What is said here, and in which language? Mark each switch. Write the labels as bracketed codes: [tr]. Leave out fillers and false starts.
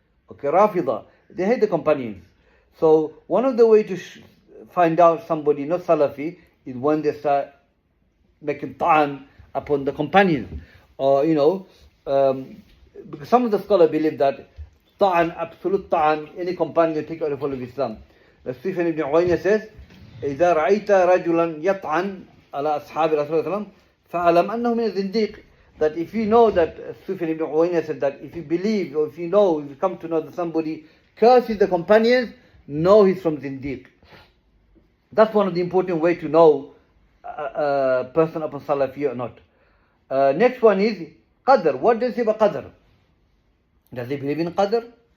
[en] Okay, Rafida, they hate the companions. So one of the ways to find out somebody not Salafi is when they start making ta'an upon the companions. Or, because some of the scholars believe that ta'an, absolute ta'an, any companion you take out of the Islam. The Sufyan ibn Uwaynah says, [ar] إذا رأيت رجلا يطعن على أصحاب رسول الله صلى الله عليه وسلم فأعلم أنه من الزنديق. [en] That if you know that, Sufyan ibn Uwaynah said that if you believe or if you come to know that somebody curses the companions, know he's from Zindiq. That's one of the important ways to know a person upon Salafi or not. Next one is Qadr. What does he say about Qadr? Does he believe in Qadr?